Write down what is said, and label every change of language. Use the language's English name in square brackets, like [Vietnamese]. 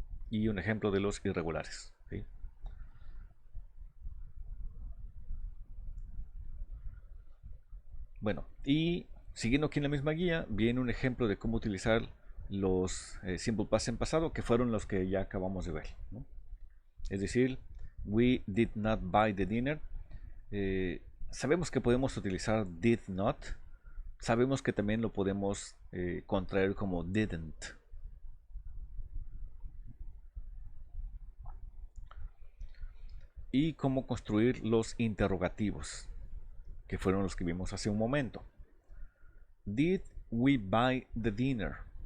[Spanish] Y un ejemplo de los irregulares. ¿Sí? Bueno, y siguiendo aquí en la misma guía, viene un ejemplo de cómo utilizar los simple past en pasado, que fueron los que ya acabamos de ver, ¿no? Es decir, [English] we did not buy the dinner. [Spanish] Sabemos que podemos utilizar did not. Sabemos que también lo podemos contraer como didn't. Y cómo construir los interrogativos, que fueron los que vimos hace un momento. [English] Did we buy the dinner?